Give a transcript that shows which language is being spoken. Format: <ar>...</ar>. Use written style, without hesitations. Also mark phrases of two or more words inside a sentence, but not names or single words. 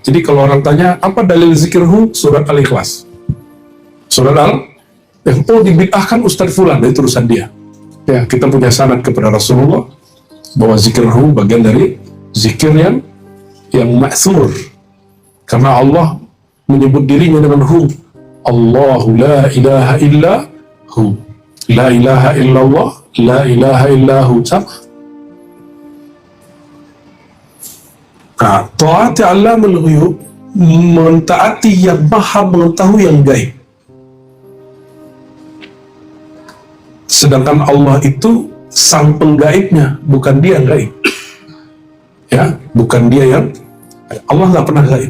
<id>Jadi kalau orang tanya apa dalil zikir surat Al-Ikhlas. Surat dibid'ahkan Ustadz Fulan, itu urusan dia. Ya, kita punya sanad kepada Rasulullah bahwa zikir bagian dari zikir yang ma'thur. Karena Allah menyebut dirinya dengan</id> <ar>الله لا إله إلا هو. لا إله إلا الله لا إله إلا هو. Nah, طاعة علام الغيوب,</ar> <id>mentaati yang maha mengetahui yang gaib. Sedangkan Allah itu sang penggaibnya, bukan dia yang gaib. Ya, bukan dia yang Allah nggak pernah gaib.</id>